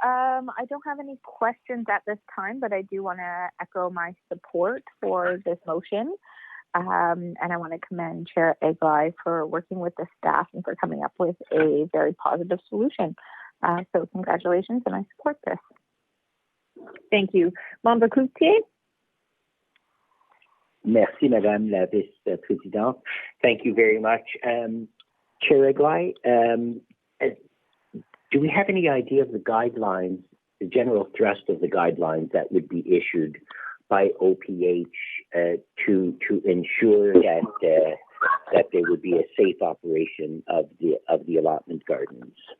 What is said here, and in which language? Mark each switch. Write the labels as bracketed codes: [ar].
[en] I don't have any questions at this time, but I do want to echo my support for this motion. And I want to commend Chair Eglai for working with the staff and for coming up with a very positive solution. So congratulations, and I support this. Thank you. Membre Cloutier? [fr] Merci, Madame la Vice-Présidente. [en] Thank you very much. Chair Eglai, do we have any idea of the guidelines, the general thrust of the guidelines that would be issued by OPH to ensure that there would be a safe operation of the allotment gardens?